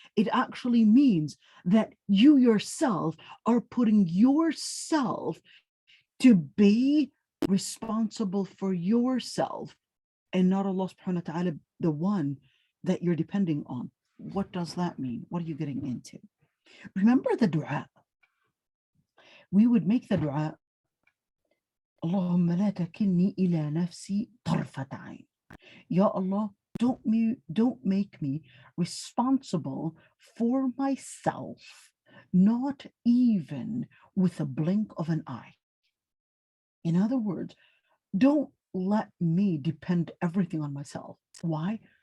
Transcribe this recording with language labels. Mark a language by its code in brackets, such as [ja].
[en] It actually means that you yourself are putting yourself to be responsible for yourself and not Allah subhanahu wa ta'ala, the one that you're depending on. What does that mean? What are you getting into? Remember the dua. We would make the dua [ar] اللهم لا تكلني إلى نفسي طرفة عين. [en] Ya Allah, don't make me responsible for myself, not even with a blink of an eye. In other words, don't let me depend everything on myself. Why?